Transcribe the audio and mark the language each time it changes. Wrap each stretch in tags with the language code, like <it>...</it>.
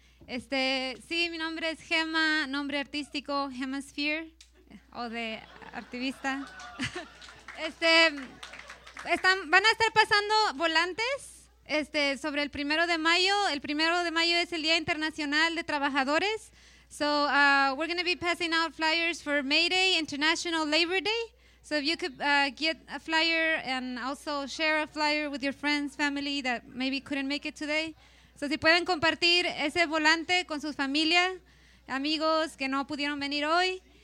<es>Sí, mi nombre es Gema, nombre artístico Hemasphere, o de activista. Van a estar pasando volantes sobre el primero de mayo. El primero de mayo es el Día Internacional de Trabajadores.</es> <en>So, we're going to be passing out flyers for May Day, International Labor Day. So if you could get a flyer and also share a flyer with your friends, family that maybe couldn't make it today.</en> <es>So si pueden compartir ese volante con sus familia, amigos que no pudieron venir hoy.</es>